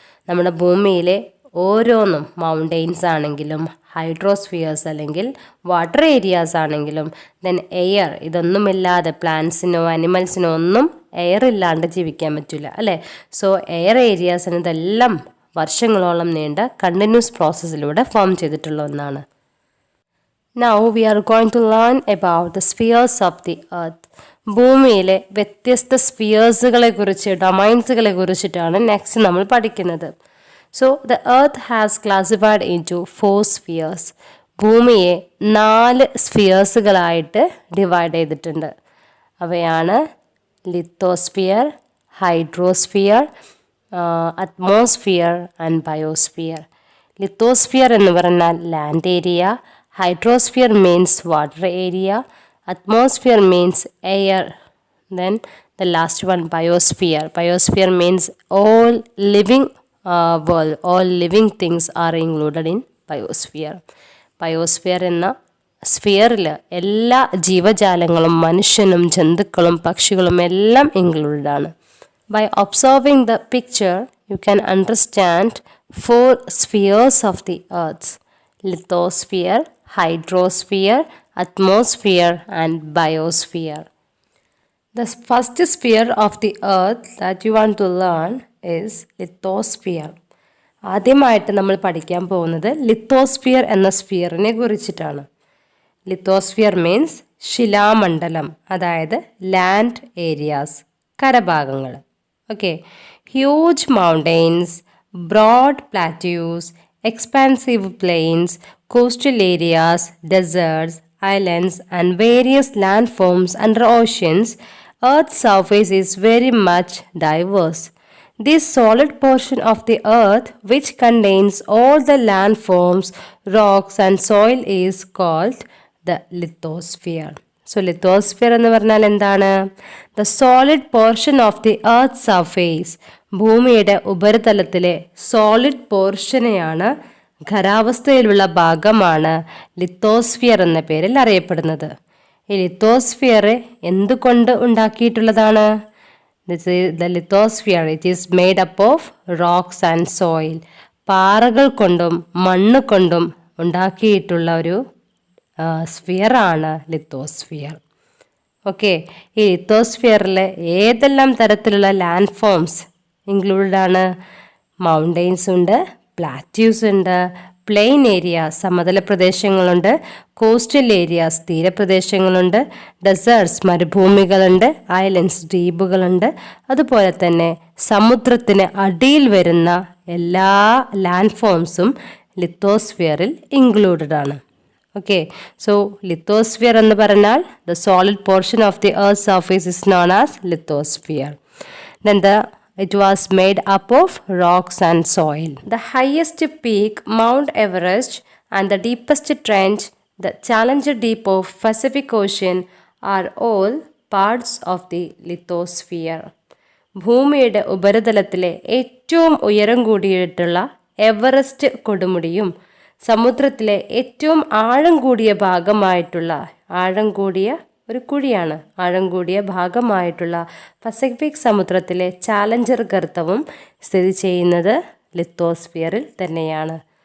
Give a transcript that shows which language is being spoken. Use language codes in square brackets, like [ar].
[ml] നമ്മുടെ ഭൂമിയിലെ ഓരോന്നും മൗണ്ടെയ്ൻസ് ആണെങ്കിലും ഹൈഡ്രോസ്ഫിയേഴ്സ് അല്ലെങ്കിൽ വാട്ടർ ഏരിയാസ് ആണെങ്കിലും ദെൻ എയർ, ഇതൊന്നുമില്ലാതെ പ്ലാന്റ്സിനോ അനിമൽസിനോ ഒന്നും എയർ ഇല്ലാണ്ട് ജീവിക്കാൻ പറ്റില്ല അല്ലേ. സോ എയർ ഏരിയാസിന് ഇതെല്ലാം വർഷങ്ങളോളം നീണ്ട കണ്ടിന്യൂസ് പ്രോസസ്സിലൂടെ ഫോം ചെയ്തിട്ടുള്ള ഒന്നാണ്. [en] Now we are going to learn about the spheres of the earth. [ml] ഭൂമിയിലെ വ്യത്യസ്ത സ്ഫിയേഴ്സുകളെ കുറിച്ച്, ഡൊമൈൻസുകളെ കുറിച്ചിട്ടാണ് നെക്സ്റ്റ് നമ്മൾ പഠിക്കുന്നത്. [en] So the earth has classified into 4 spheres. [ml] ഭൂമിയെ 4 സ്ഫിയേഴ്സുകളായിട്ട് ഡിവൈഡ് ചെയ്തിട്ടുണ്ട്. അവയാണ് lithosphere, hydrosphere, atmosphere and biosphere. Lithosphere എന്ന് പറഞ്ഞാൽ land area, [en] hydrosphere means water area, atmosphere means air, then the last one biosphere. Biosphere means all living world, all living things are included in biosphere. [ml] Biosphere എന്ന സ്ഫിയറിൽ എല്ലാ ജീവജാലങ്ങളും മനുഷ്യനും ജന്തുക്കളും പക്ഷികളും എല്ലാം included ആണ്. [en] By observing the picture you can understand 4 spheres of the earth: lithosphere, hydrosphere, atmosphere and biosphere. The first sphere of the earth that you want to learn is lithosphere. [ml] ആദ്യമായിട്ട് നമ്മൾ പഠിക്കാൻ പോകുന്നത് ലിത്തോസ്ഫിയർ എന്ന സ്ഫിയറിനെ കുറിച്ചിട്ടാണ്. Lithosphere means ശിലാമണ്ഡലം, അതായത് land areas, കരഭാഗങ്ങൾ. [en] Okay, huge mountains, broad plateaus, expansive plains, coastal areas, deserts, islands and various landforms under oceans. Earth's surface is very much diverse. This solid portion of the earth, which contains all the landforms, rocks and soil, is called the lithosphere. [ml] So lithosphere എന്ന് പറഞ്ഞാൽ എന്താണ്? [en] The solid portion of the earth's surface. [ml] ഭൂമിയുടെ ഉപരിതലത്തിലെ solid പോർഷനെയാണ്, ഖരാവസ്ഥയിലുള്ള ഭാഗമാണ് lithosphere എന്ന പേരിൽ അറിയപ്പെടുന്നത്. ഈ ലിത്തോസ്ഫിയർ എന്തുകൊണ്ട് ഉണ്ടാക്കിയിട്ടുള്ളതാണ്? [en] The lithosphere, it is made up of rocks and soil. [ml] പാറകൾ കൊണ്ടും മണ്ണ് കൊണ്ടും ഉണ്ടാക്കിയിട്ടുള്ള ഒരു സ്ഫിയറാണ് ലിത്തോസ്ഫിയർ. ഓക്കെ, ഈ ലിത്തോസ്ഫിയറിൽ ഏതെല്ലാം തരത്തിലുള്ള ലാൻഡ് ഫോംസ് ഇൻക്ലൂഡഡ് ആണ്? മൗണ്ടെയ്ൻസ് ഉണ്ട്, പ്ലാറ്റ്യൂസ് ഉണ്ട്, പ്ലെയിൻ ഏരിയ സമതല പ്രദേശങ്ങളുണ്ട്, കോസ്റ്റൽ ഏരിയാസ് തീരപ്രദേശങ്ങളുണ്ട്, ഡെസേർട്സ് മരുഭൂമികളുണ്ട്, ഐലൻഡ്സ് ദ്വീപുകളുണ്ട്, അതുപോലെ തന്നെ സമുദ്രത്തിന് അടിയിൽ വരുന്ന എല്ലാ ലാൻഡ് ഫോംസും ലിത്തോസ്ഫിയറിൽ ഇൻക്ലൂഡഡ് ആണ്. [en] okay, so lithosphere [ml] എന്ന് പറഞ്ഞാൽ [en] The solid portion of the earth surface is known as lithosphere. Then it was made up of rocks and soil. The highest peak, Mount Everest, and the deepest trench, the Challenger Deep of Pacific Ocean, are all parts of the lithosphere. [ml] ഭൂമിയുടെ ഉപരിതലത്തിലെ ഏറ്റവും ഉയരം കൂടിയിട്ടുള്ള Everest കൊടുമുടിയും സമുദ്രത്തിലെ ഏറ്റവും ആഴം കൂടിയ ഭാഗമായിട്ടുള്ള, ആഴം കൂടിയ ഒരു കുഴിയാണ്, ആഴം കൂടിയ ഭാഗമായിട്ടുള്ള പസഫിക് സമുദ്രത്തിലെ ചാലഞ്ചർ ഗർത്തവും സ്ഥിതി ചെയ്യുന്നത് ലിത്തോസ്ഫിയറിൽ തന്നെയാണ്.